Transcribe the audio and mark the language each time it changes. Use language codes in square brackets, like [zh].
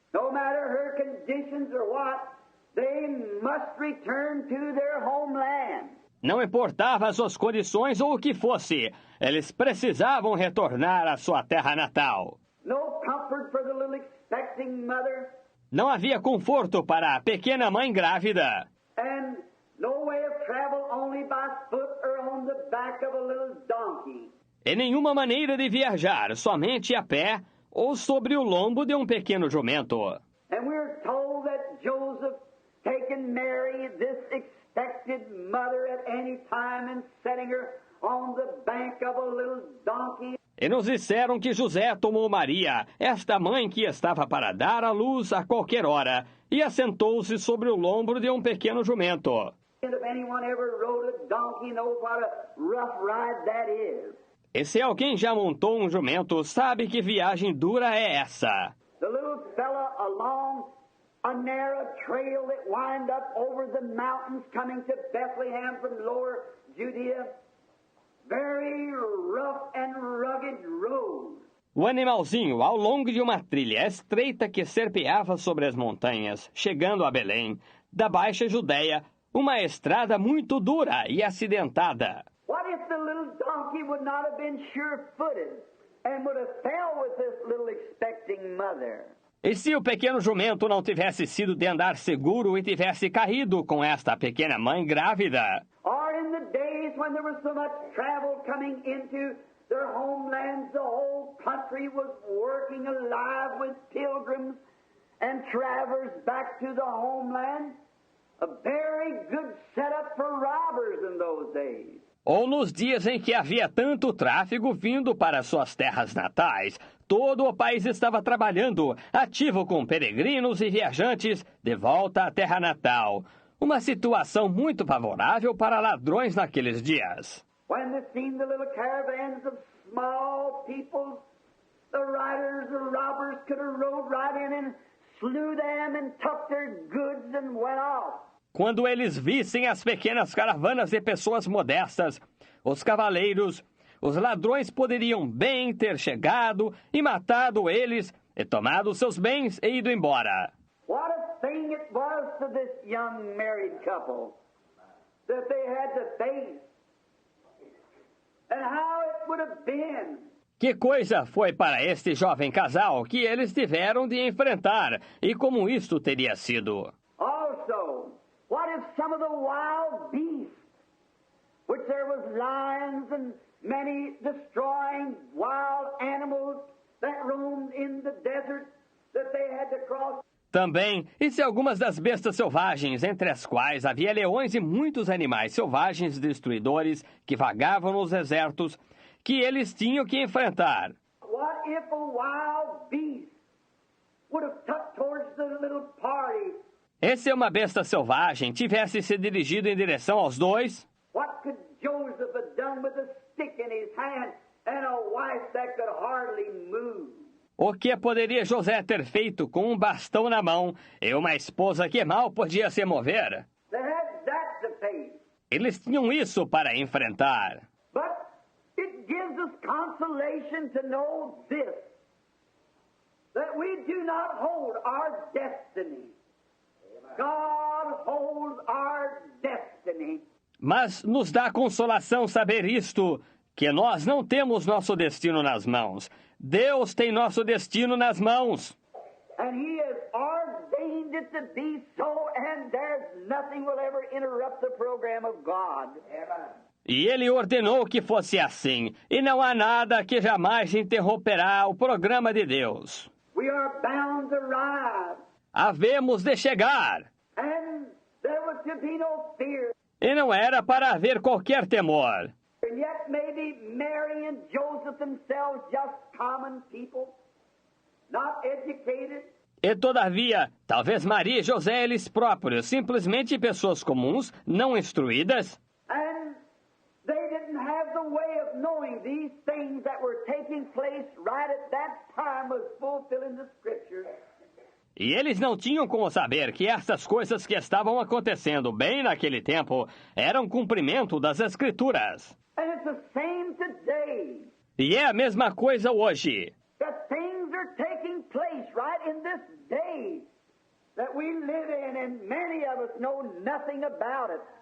[en] No matter her conditions or what, they must return to their homeland. [pt] Não importava as suas condições ou o que fosse, eles precisavam retornar à sua terra natal. [en] No comfort for the little expecting mother, [pt] Não havia conforto para a pequena mãe grávida. [en] and no way of travel only by foot or on the back of a little donkey. [pt] E nenhuma maneira de viajar, somente a pé ou sobre o lombo de um pequeno jumento. [en] And we're told that Joseph taken Mary, this expected mother, at any time and setting her on the bank of a little donkey. [pt] E nos disseram que José tomou Maria, esta mãe que estava para dar à luz a qualquer hora, e assentou-se sobre o lombo de um pequeno jumento. [en] And if anyone ever rode a donkey knows what a rough ride that is. [pt] E se alguém já montou um jumento, sabe que viagem dura é essa. [en] The little fella along a narrow trail that wind up over the mountains coming to Bethlehem from lower Judea. Very rough and rugged road. [pt] O animalzinho, ao longo de uma trilha estreita que serpeava sobre as montanhas, chegando a Belém, da Baixa Judéia, uma estrada muito dura e acidentada. [en] What if the little donkey would not have been sure-footed and would have fell with this little expecting mother? [pt] E se o pequeno jumento não tivesse sido de andar seguro e tivesse caído com esta pequena mãe grávida? [en] Or in the days when there was so much travel coming into their homelands, the whole country was working alive with pilgrims and travelers back to the homeland. A very good setup for robbers in those days. [pt] Ou nos dias em que havia tanto tráfego vindo para suas terras natais, todo o país estava trabalhando, ativo com peregrinos e viajantes de volta à terra natal. Uma situação muito favorável para ladrões naqueles dias. [en] When they seen the little caravans of small people, the riders, the robbers could have rode right in and slew them and took their goods and went off. [pt] Quando eles vissem as pequenas caravanas de pessoas modestas, os cavaleiros, os ladrões poderiam bem ter chegado e matado eles, e tomado seus bens e ido embora. [en] What a thing it was to this young married couple that they had to face, and how it would have been. [pt] Que coisa foi para este jovem casal que eles tiveram de enfrentar, e como isto teria sido. [en] Also, what if some of the wild beasts, which there was lions and many destroying wild animals that roamed in the desert that they had to cross? [pt] Também, e se algumas das bestas selvagens, entre as quais havia leões e muitos animais selvagens destruidores que vagavam nos desertos, que eles tinham que enfrentar? [en] What if a wild beast would have tucked towards the little party? [pt] E se uma besta selvagem tivesse se dirigido em direção aos dois? [en] What could Joseph have done with a stick in his hand and a wife that could hardly move? [pt] O que poderia José ter feito com um bastão na mão e uma esposa que mal podia se mover? [en] They had that to face. [pt] Eles tinham isso para enfrentar. [en] But it gives us consolation to know this, that we do not hold our destiny. God holds our destiny. [pt] Mas nos dá consolação saber isto, que nós não temos nosso destino nas mãos. Deus tem nosso destino nas mãos. [en] And He has ordained it to be so, and there's nothing will ever interrupt the program of God. [pt] E Ele ordenou que fosse assim, e não há nada que jamais interromperá o programa de Deus. [en] We are bound to rise. [pt] Havemos de chegar. [en] And there was to be no fear. [pt] E não era para haver qualquer temor. [en] And yet maybe Mary and Joseph themselves, just common people, not educated. [pt] E todavia, talvez Maria e José eles próprios, simplesmente pessoas comuns, não instruídas, [en] And they didn't have the way of knowing these things that were taking place right at that time was fulfilling the Scriptures. [pt] e eles não tinham como saber que essas coisas que estavam acontecendo bem naquele tempo eram cumprimento das Escrituras. [en] And it's the same today. [pt] E é a mesma coisa hoje. [en] That things are taking place right in this day that we live in, and many of us know nothing about it.